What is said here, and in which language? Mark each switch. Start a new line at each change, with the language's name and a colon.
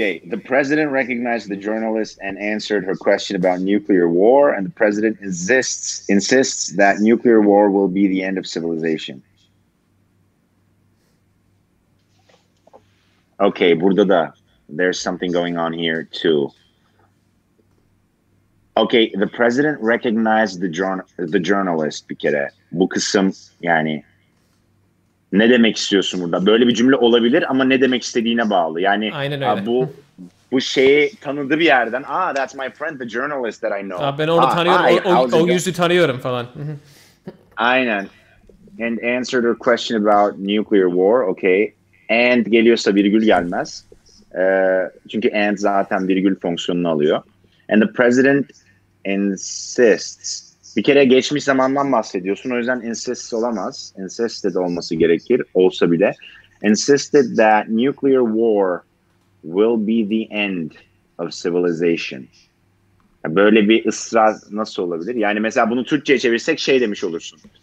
English: The president recognized the journalist and answered her question about nuclear war, and the president insists that nuclear war will be the end of civilization. Okay,
Turkish: burada da
English: there's something going on here too. Okay, the president recognized the journalist
Turkish: bir kere. Bu kısım yani ne demek istiyorsun burada? Böyle bir cümle olabilir ama ne demek istediğine bağlı. Yani bu şeyi tanıdı bir yerden.
English: That's my friend the journalist that I know.
Turkish: Ben onu tanıyorum. O yüzü tanıyorum falan. Aynen.
English: And answered her question about nuclear war. Okay.
Turkish: And geliyorsa virgül gelmez. Çünkü and zaten virgül fonksiyonunu alıyor.
English: And the president insists.
Turkish: Bir kere geçmiş zamandan bahsediyorsun. O yüzden insists olamaz. Insisted olması gerekir. Olsa bile.
English: Insisted that nuclear war will be the end of civilization.
Turkish: Böyle bir ısrar nasıl olabilir? Yani mesela bunu Türkçe'ye çevirsek şey demiş olursun.